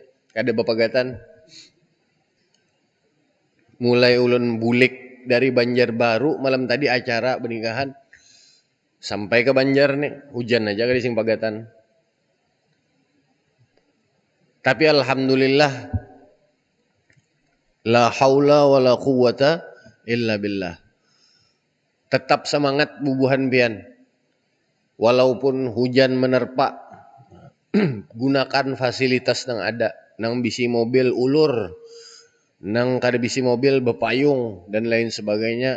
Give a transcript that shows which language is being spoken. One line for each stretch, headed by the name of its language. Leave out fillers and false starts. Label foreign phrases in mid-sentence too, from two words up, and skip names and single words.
Banjar: Kada bapagatan. Mulai ulun bulik dari Banjarbaru malam tadi acara pernikahan. Sampai ke Banjar nih. Hujan aja kada sing pagatan. Tapi alhamdulillah.
Arabic: La haula wa la quwwata illa billah.
Banjar: Tetap semangat bubuhan pian.
Indonesian: Walaupun hujan menerpa, gunakan fasilitas yang ada.
Banjar: Nang bisi mobil ulur, nang kada bisi mobil bepayung dan lain sebagainya.